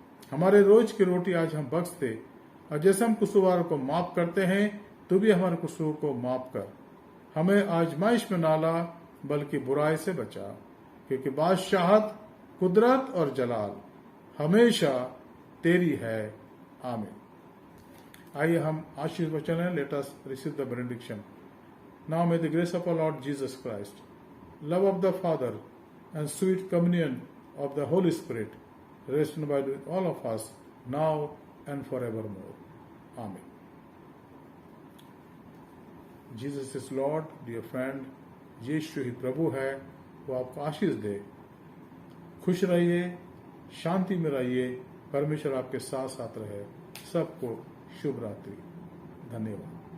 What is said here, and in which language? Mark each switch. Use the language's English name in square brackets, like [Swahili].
[Hindi] हमारे रोज की रोटी आज हम बख्श दे, और जैसे हम कसूरवारों को माफ करते हैं, तू भी हमारे कसूर को माफ कर। हमें आजमाइश में ना ला, बल्कि बुराई से बचा, क्योंकि बादशाहत, कुदरत और जलाल हमेशा तेरी है। आमीन। आइए हम आशीष वचन है, [English] Let us receive the benediction. Now may the grace of our Lord Jesus Christ, love of the father and sweet communion of the Holy Spirit rest and abide with all of us now and forevermore. Amen. Jesus is Lord, dear friend. [Hindi] यीशु ही प्रभु है, वो आपको आशीष दे। खुश रहिए, शांति में रहिए, परमेश्वर आपके साथ साथ रहे। सबको शुभ रात्रि। धन्यवाद।